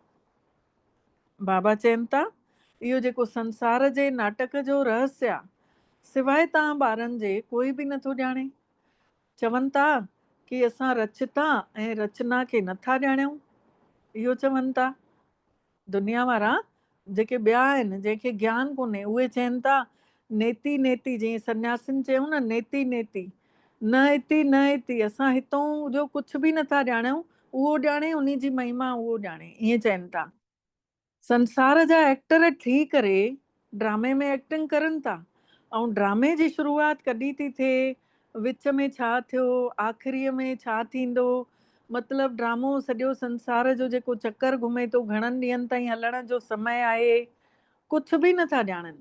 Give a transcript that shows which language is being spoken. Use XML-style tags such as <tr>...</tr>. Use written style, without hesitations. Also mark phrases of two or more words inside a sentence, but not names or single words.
<sd>बाबा चवनि था इहो जेको संसार जे नाटक जो रहस्य आहे, सिवाय तव्हां ॿारनि जे कोई बि नथो ॼाणे। चवनि था कि असां रचता ऐं रचना खे नथा ॼाणियूं, इहो चवनि था दुनिया वारा जेके ॿिया आहिनि, जंहिंखे ज्ञान कोन्हे, उहे चवनि था</sd> <sa>नेति नेति,</sa> <sd>जीअं सन्यासिन चयूं न</sd> <sa>नेति नेति, न इति न इति,</sa> <sd>असां हितों जो कुझु बि नथा ॼाणियूं, उहो ॼाणे, उन जी महिमा उहो ॼाणे, ईअं चवनि था। संसार जा एक्टर थी करे ड्रामे में एक्टिंग करनि था, ऐं ड्रामे जी शुरूआत कॾहिं थी थिए, विच में छा थियो, आख़िरीअ में छा थींदो, मतिलबु ड्रामो सॼो संसार जो जेको चक्कर घुमे थो, घणनि ॾींहंनि ताईं हलण जो समय आहे, कुझु बि नथा ॼाणनि।</sd>